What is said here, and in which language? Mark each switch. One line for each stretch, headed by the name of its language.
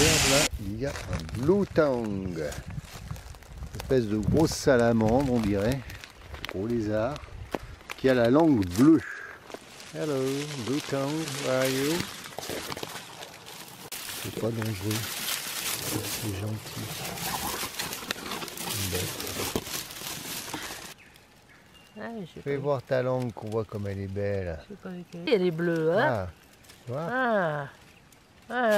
French: Là, il y a un blue tongue, une espèce de grosse salamandre, on dirait, gros lézard, qui a la langue bleue.
English: Hello, blue tongue, where are you?
French: C'est pas dangereux, c'est gentil. Fais voir ta langue, qu'on voit comme elle est belle. Elle est bleue, hein? Ah, tu vois? Oh,